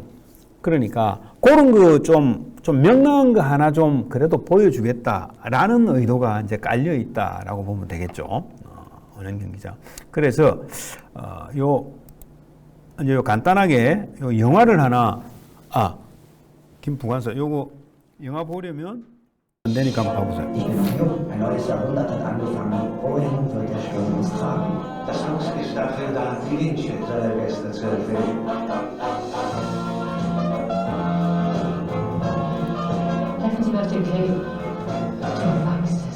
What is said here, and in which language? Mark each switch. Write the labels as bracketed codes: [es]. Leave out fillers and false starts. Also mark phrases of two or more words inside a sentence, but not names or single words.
[ko] 그러니까 그런 거 좀 명랑한 거 하나 좀 그래도 보여주겠다라는 의도가 이제 깔려 있다라고 보면 되겠죠. 오행 경기장. 그래서 이제 요 간단하게 요 영화를 하나 김부관사 요거 영화 보려면 안 되니까 한번 봐보세요. [de] Ein neues Jahrhundert hat angefangen. Wohin wird der Sturm uns tragen? Das Haus ist dafür da, die Linchen seiner Gäste zu erfüllen. Treffen Sie auf dem Grill. Du magst es.